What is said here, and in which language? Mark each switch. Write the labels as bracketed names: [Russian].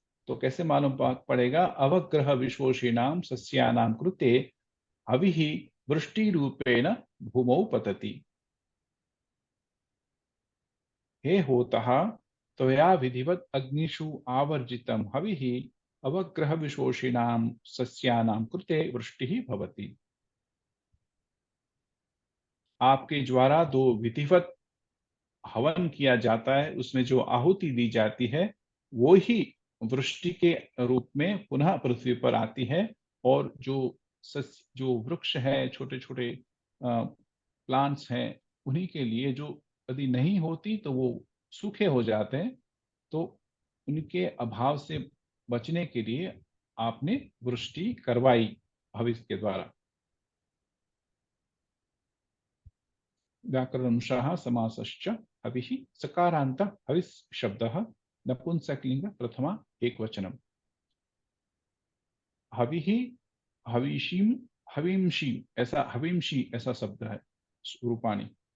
[Hindi] तो कैसे मालूम पड़ेगा? [Sanskrit] अवग्रह विशोषिणाम सस्यानां कृते हविः वृष्टिरूपेण भूमौ पतति। हे होतः त्वया विधिवत् अग्निषु आवर्जितं हविः अवग्रह विशोषिणां सस्यानां कृते वृष्टिः भवति। [Hindi] आपके द्वारा दो विधिवत हवन किया जाता है, उसमें जो आहुति दी जाती है वो ही वृष्टि के रूप में पुनः पृथ्वी पर आती है। और जो वृक्ष है, छोटे छोटे प्लांट्स हैं, उन्हीं के लिए जो यदि नहीं होती तो वो सूखे हो जाते हैं। तो उनके अभाव से बचने के लिए आपने वृष्टि करवाई हविष के द्वारा। [Sanskrit] व्याकरणंशः समासश्च हविः सकारांत हविस् शब्दः नपुंसकलिंग प्रथमा एकवचनम्। हविः हविषीम हविंशी [Hindi] ऐसा शब्द है [Sanskrit] रूपाणि।